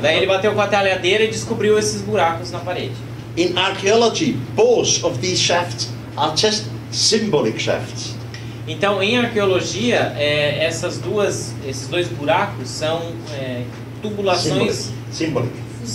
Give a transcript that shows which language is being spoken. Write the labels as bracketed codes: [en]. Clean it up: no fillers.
[pt] Daí ele bateu com a talhadeira e descobriu esses buracos na parede. [en] In archaeology, both of these shafts are just symbolic shafts. [pt] Então, em arqueologia, esses dois buracos são tubulações simbólicas.